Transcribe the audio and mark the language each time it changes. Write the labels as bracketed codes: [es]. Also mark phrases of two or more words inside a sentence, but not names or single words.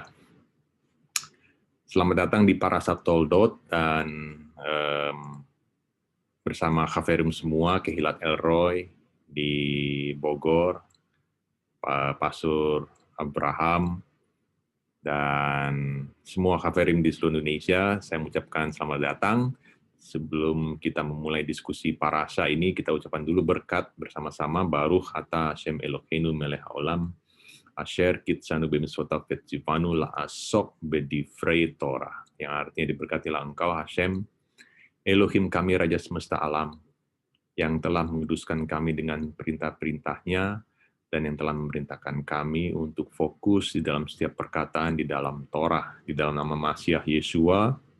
[id] Selamat datang di Parasat Toldot dan bersama Khaverim semua, Kehilat Elroy di Bogor, Pak Pasur Abraham, dan semua Khaverim di seluruh Indonesia. Saya mengucapkan selamat datang. Sebelum kita memulai diskusi parasa ini, kita ucapkan dulu berkat bersama-sama. [he] ברוך אתה השם אלוהינו מלך העולם, אשר קדשנו במצוותיו וצוונו לעסוק בדברי תורה. [id] Yang artinya diberkatilah engkau Hashem, Elohim kami Raja Semesta Alam, yang telah menguduskan kami dengan perintah-perintahnya, dan yang telah memerintahkan kami untuk fokus di dalam setiap perkataan di dalam Torah, di dalam nama Masiah Yeshua.